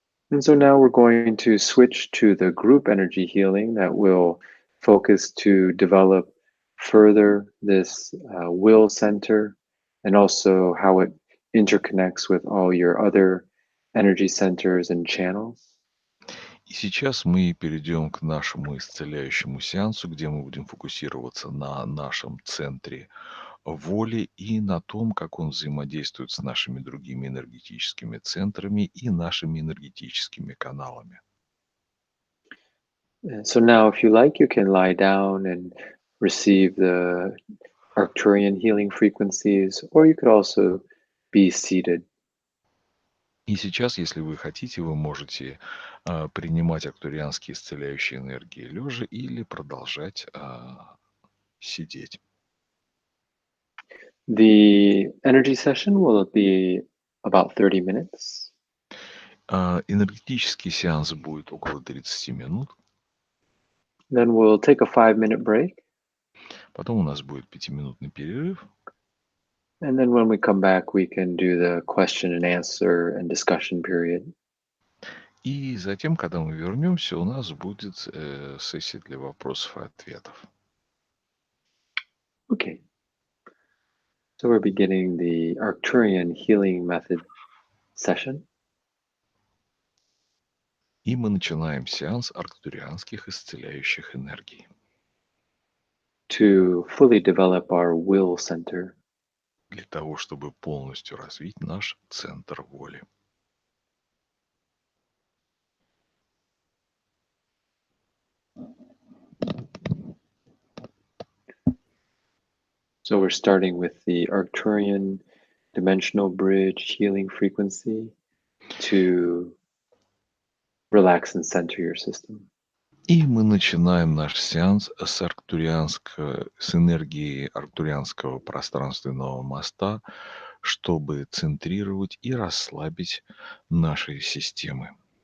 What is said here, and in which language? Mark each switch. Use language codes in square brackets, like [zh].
[en] And so now we're going to switch to the group energy healing that will focus to develop further this will center and also how it interconnects with all your other energy centers and channels. [ru] И сейчас мы перейдем к нашему исцеляющему сеансу, где мы будем фокусироваться на нашем центре воли и на том, как он взаимодействует с нашими другими энергетическими центрами и нашими энергетическими каналами. [en] And so now, if you like, you can lie down and receive the Arcturian healing frequencies, or you could also be seated. [ru] И сейчас, если вы хотите, вы можете принимать актурианские исцеляющие энергии лежа или продолжать сидеть. [en] The energy session will be about 30 minutes. [ru] Энергетический сеанс будет около 30 минут. [en] Then we'll take a 5-minute break. [ru] Потом у нас будет 5-минутный перерыв. [en] And then when we come back, we can do the question and answer and discussion period. [ru] И затем, когда мы вернемся, у нас будет сессия для вопросов и ответов. [en] Okay. So we're beginning the Arcturian healing method session. [ru] И мы начинаем сеанс арктурианских исцеляющих энергий. [en] To fully develop our will center. [ru] Для того, чтобы полностью развить наш центр воли. [en] So we're starting with the Arcturian dimensional bridge healing frequency to relax and center your system. [ru] И мы начинаем наш сеанс с энергии арктурианского пространственного моста, чтобы центрировать и расслабить наши системы.